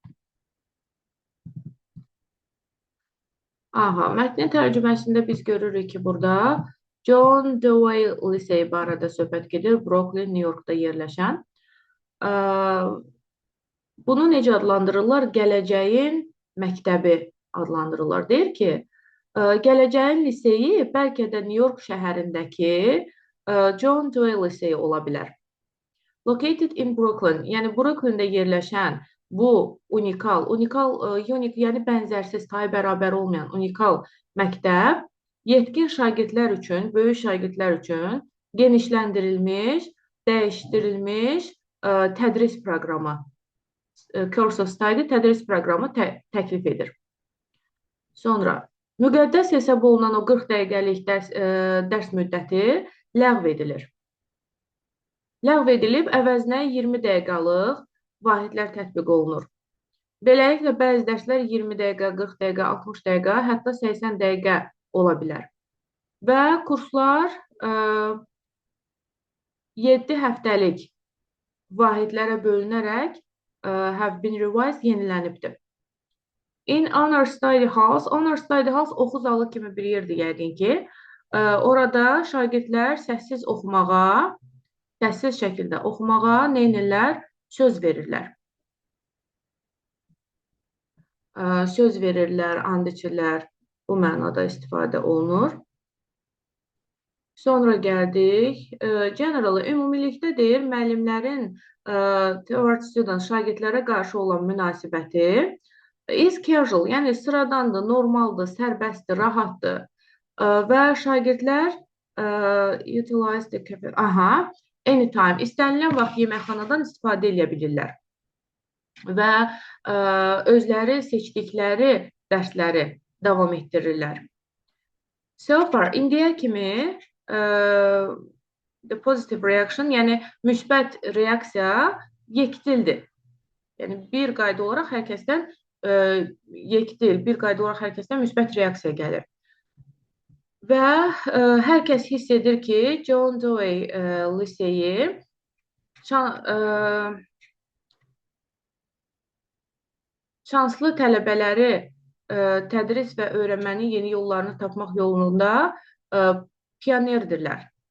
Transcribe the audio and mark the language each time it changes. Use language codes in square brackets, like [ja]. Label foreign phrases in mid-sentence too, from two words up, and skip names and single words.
[az] Mətnin tərcüməsində biz görürük ki, burada John Dewey Liseyi barədə söhbət gedir, Brooklyn, New Yorkda yerləşən. Bunu necə adlandırırlar? Gələcəyin məktəbi adlandırırlar. Deyir ki, gələcəyin liseyi bəlkə də New York şəhərindəki John Dewey Liseyi ola bilər. [en] Located in Brooklyn, [az] yəni Brooklyn-də yerləşən bu unikal, unique, yəni bənzərsiz, tayı bərabər olmayan unikal məktəb yetkin şagirdlər üçün, böyük şagirdlər üçün genişləndirilmiş, dəyişdirilmiş tədris proqramı, [en] course of study [az] tədris proqramı təklif edir. Sonra, müqəddəs hesab olunan o 40 dəqiqəlik dərs müddəti ləğv edilir. Ləğv edilib, əvəzinə 20 dəqiqəlıq vahidlər tətbiq olunur. Beləliklə, bəzi dərslər 20 dəqiqə, 40 dəqiqə, 60 dəqiqə, hətta 80 dəqiqə ola bilər. Və kurslar 7 həftəlik vahidlərə bölünərək [en] have been revised, [az] yenilənibdir. In Honor Study House, Honor Study House oxu zalı kimi bir yerdir yəqin ki. Orada şagirdlər səssiz oxumağa, səssiz şəkildə oxumağa neynirlər? Söz verirlər. Söz verirlər, and içirlər. Bu mənada istifadə olunur. Sonra gəldik. Generally, ümumilikdə deyir, müəllimlərin [en] toward student, [az] şagirdlərə qarşı olan münasibəti [en] is casual, [az] yəni sıradandır, normaldır, sərbəstdir, rahatdır. Və şagirdlər [en] utilize the cafe, anytime, [az] istənilən vaxt yeməkxanadan istifadə edə bilirlər. Və özləri seçdikləri dərsləri davam etdirirlər. [en] So far, [az] indiyə kimi [en] the positive reaction, [az] yəni müsbət reaksiya yekdildir. Yəni bir qayda olaraq hər kəsdən yekdil, bir qayda olaraq hər kəsdən müsbət reaksiya gəlir. Və hər kəs hiss edir ki, John Dewey liseyi şanslı tələbələri tədris və öyrənmənin yeni yollarını tapmaq yolunda pionerdirlər.